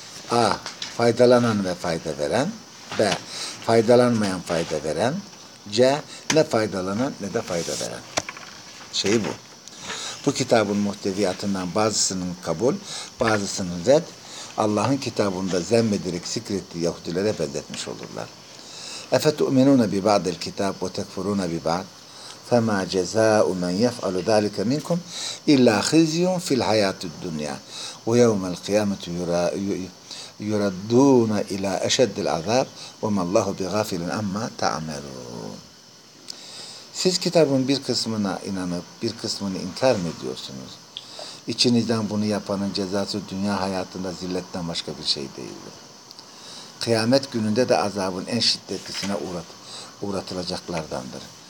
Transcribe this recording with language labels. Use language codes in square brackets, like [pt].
[tr] A. Faydalanan ve fayda veren. B. Faydalanmayan fayda veren. C. Ne faydalanan ne de fayda veren. Şey bu. Bu kitabın muhteviyatından bazısının kabul, bazısının red, Allah'ın kitabında zemmederek zikrettiği Yahudilere benzetmiş olurlar. [ar] اَفَتُؤْمِنُونَ بِبَعْدِ الْكِتَابِ وَتَكْفُرُونَ بِبَعْدِ فَمَا جَزَاءُ مَنْ يَفْعَلُ ذَٰلِكَ مِنْكُمْ اِلَّا خِزْيٌ فِي الْحَيَاتِ الدُّنْيَا وَيَوْمَ الْقِيَامَةُ يُرَدُّونَ اِلَى اَشَدِّ الْعَذَابِ وَمَا اللّٰهُ بِغَافِلٍ اَمَّا تَعْمَلُونَ [tr] Siz kitabın bir kısmına inanıp bir kısmını inkar mı ediyorsunuz? İçinizden bunu yapanın cezası dünya hayatında zilletten başka bir şey değildir. Kıyamet gününde de azabın en şiddetlisine uğratılacaklardandır.